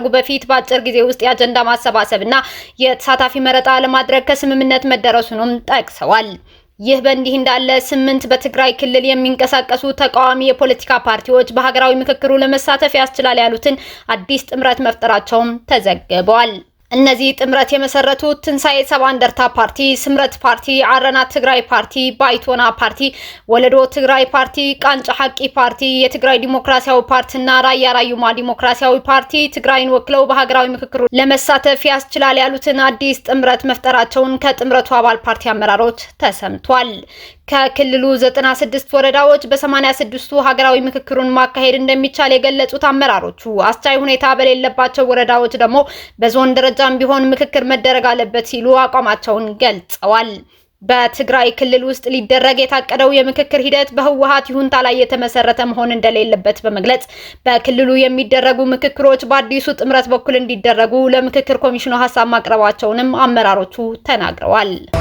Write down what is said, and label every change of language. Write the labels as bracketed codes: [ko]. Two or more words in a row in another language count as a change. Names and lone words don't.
[am] በፊት በአጭር ጊዜ ውስጥ የአጀንዳ ማሰባሰብና የተሳታፊ መረጣ ለማድረግ ከስምምነት መደረሱንም ጠቅሰዋል። ይህ በእንዲህ እንዳለ 8 በትግራይ ክልል የሚንቀሳቀሱ ተቃዋሚ የፖለቲካ ፓርቲዎች በሀገራዊ ምክክሩ ለመሳተፍ ያስችላል ያሉትን አዲስ ጥምረት መፍጠራቸውም ተዘግቧል። እነዚህ ጥምረት የመሰረቱት ትንሳኤ ሰባ እንደርታ ፓርቲ፣ ስምረት ፓርቲ፣ አረና ትግራይ ፓርቲ፣ ባይቶና ፓርቲ፣ ወለዶ ትግራይ ፓርቲ፣ ቃንጫ ሐቂ ፓርቲ፣ የትግራይ ዲሞክራሲያዊ ፓርቲና ራያ ራዩማ ዲሞክራሲያዊ ፓርቲ ትግራይን ወክለው በሀገራዊ ምክክሩ ለመሳተፍ ያስችላል ያሉትን አዲስ ጥምረት መፍጠራቸውን ከጥምረቱ አባል ፓርቲ አመራሮች ተሰምቷል። ከክልሉ 96 ወረዳዎች በ86ቱ ሀገራዊ ምክክሩን ማካሄድ እንደሚቻል የገለጹት አመራሮቹ አስቻይ ሁኔታ በሌለባቸው ወረዳዎች ደግሞ በዞን ደረጃም ቢሆን ምክክር መደረግ አለበት ሲሉ አቋማቸውን ገልጸዋል። በትግራይ ክልል ውስጥ ሊደረግ የታቀደው የምክክር ሂደት በህወሓት ይሁንታ ላይ የተመሰረተ መሆን እንደሌለበት በመግለጽ በክልሉ የሚደረጉ ምክክሮች በአዲሱ ጥምረት በኩል እንዲደረጉ ለምክክር ኮሚሽኑ ሀሳብ ማቅረባቸውንም አመራሮቹ ተናግረዋል።